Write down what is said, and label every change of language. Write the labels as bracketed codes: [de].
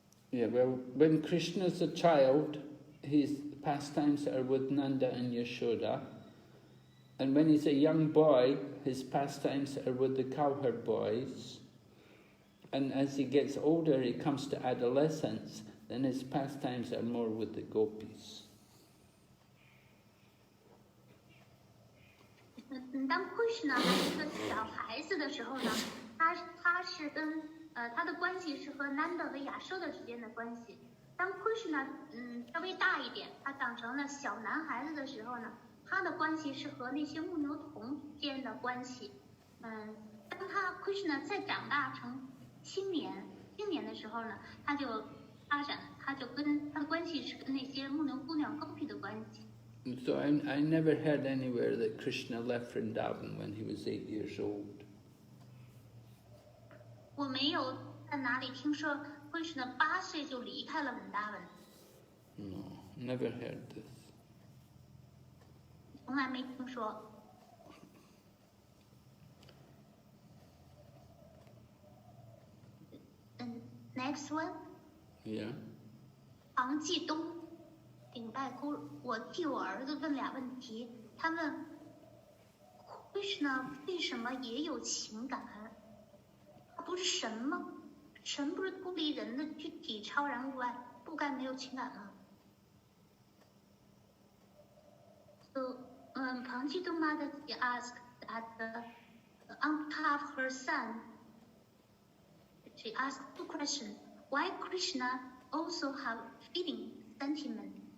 [en] Yeah, well, when Krishna's a child, his pastimes are with Nanda and Yashoda. And when he's a young boy, his pastimes are with the cowherd boys. And as he gets older, he comes to adolescence, then his pastimes are more with the gopis. [zh] 当 Krishna 还是个小孩子的时候呢，他是跟他的关系是和 Nanda 和亚舍的之间的关系。当 Krishna 稍微大一点，他长成了小男孩子的时候呢，他的关系是和那些牧牛童之间的关系。当Krishna 再长大成青年的时候呢，他就跟他的关系是跟那些牧牛姑娘 Gopi 的关系。 [en] So I never heard anywhere that Krishna left Vrindavan when he was 8 years old. [zh] 我没有在哪里听说 Krishna 8岁就离开了文达文。 [en] No, never heard this. [zh] 从来没听说。 [en] Next one. Yeah. [zh] 唐继东，顶拜哭，我替我儿子问俩问题。他问 Krishna 为什么也有情感？他不是神吗？神不是脱离人的具体超然物外，不该没有情感吗？ [en] So, Panchito mother asked that on behalf of her son, she asked two questions. Why Krishna also have feeling, sentiment?